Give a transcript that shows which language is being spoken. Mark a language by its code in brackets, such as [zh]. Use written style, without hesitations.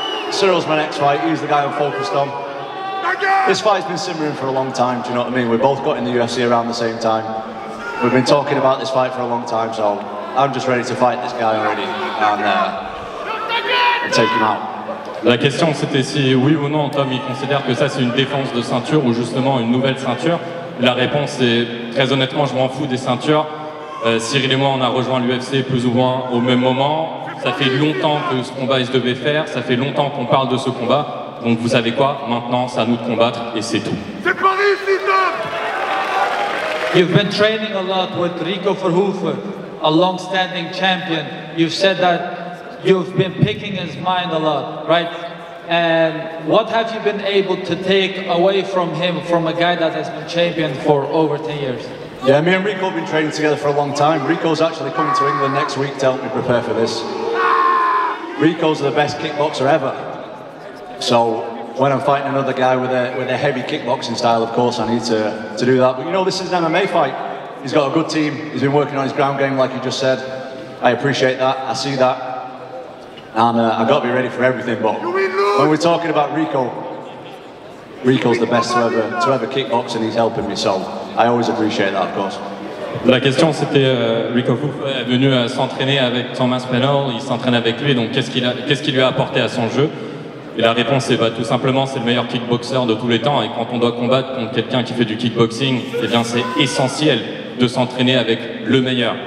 [en] Cyryl's my next fight, he's the guy I'm focused on. This fight's been simmering for a long time, do you know what I mean? We both got in the UFC around the same time. We've been talking about this fight for a long time, so I'm just ready to fight this guy already and take him out. [fr] La question c'était si oui ou non Tom il considère que ça c'est une défense de ceinture ou justement une nouvelle ceinture. La réponse est très honnêtement je m'en fous des ceintures. Ciryl et moi on a rejoint l'UFC plus ou moins au même moment. Ça fait longtemps que ce combat il se devait faire, ça fait longtemps qu'on parle de ce combat. Donc vous savez quoi, maintenant c'est à nous de combattre et c'est tout. C'est pas ici, Tom! [en] You've been training a lot with Rico Verhoeven, a long-standing champion. You've said that you've been picking his mind a lot, right? And what have you been able to take away from him, from a guy that has been champion for over 10 years? Yeah, me and Rico have been training together for a long time. Rico's actually coming to England next week to help me prepare for this. Rico's the best kickboxer ever. So when I'm fighting another guy with a heavy kickboxing style, of course I need to do that. But you know, this is an MMA fight. He's got a good team. He's been working on his ground game, like you just said. I appreciate that. I see that. And I've got to be ready for everything. But when we're talking about Rico, Rico's the best to ever kickbox, and he's helping me. So I always appreciate that, of course. [fr] La question c'était, Rico est venu s'entraîner avec Tom Aspinall, il s'entraîne avec lui, donc qu'est-ce qu'il lui a apporté à son jeu? Et la réponse est tout simplement c'est le meilleur kickboxer de tous les temps, et quand on doit combattre contre quelqu'un qui fait du kickboxing, eh bien c'est essentiel de s'entraîner avec le meilleur.